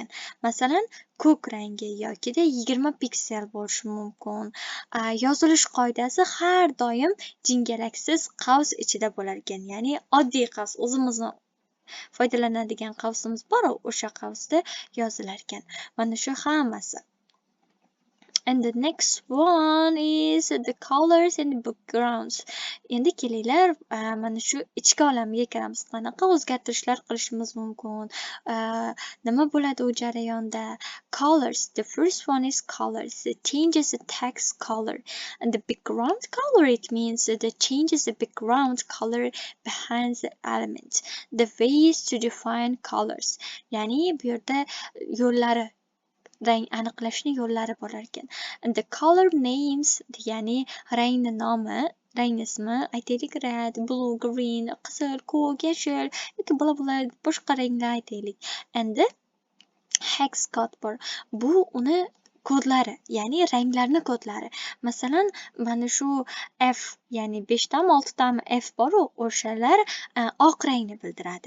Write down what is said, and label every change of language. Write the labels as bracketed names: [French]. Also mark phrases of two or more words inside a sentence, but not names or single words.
[Uzbek] Masalan, ko'k rangi yokida 20 piksel bo'lishi mumkin. Yozilish qoidasi har doim jingalaksiz qavs ichida bo'lar ekan. Ya'ni oddiy qavs, o'zimizni foydalanadigan qavsimiz bor, o'sha qavsda yozilar ekan. Mana shu hammasi. [English] And the next one is the colors and backgrounds. [Uzbek] Endi kelinglar, mana shu ichki olamiga kiramiz. Qanaqa o'zgartirishlar qilishimiz mumkin? Nima bo'ladi u jarayonda? [English] Colors. The first one is colors. It changes the text color. And the background color, it means that it changes the background color behind the element. The ways to define colors. [Uzbek] Ya'ni bu yerda yo'llari, rang aniqlashni yo'llari bo'lar ekan. [English] And the color names [Uzbek] ya'ni rangni nomi, rang ismi, aytaylik [English] red, blue, green, [Uzbek] qizil, ko'k, yashil yoki boshqa ranglar aytaylik. Endi hex kod bor. Bu uni kodlari, ya'ni ranglarni kodlari. Masalan, mana shu F, ya'ni 5 dan 6 dan F bor, o'shalar oq rangni bildiradi.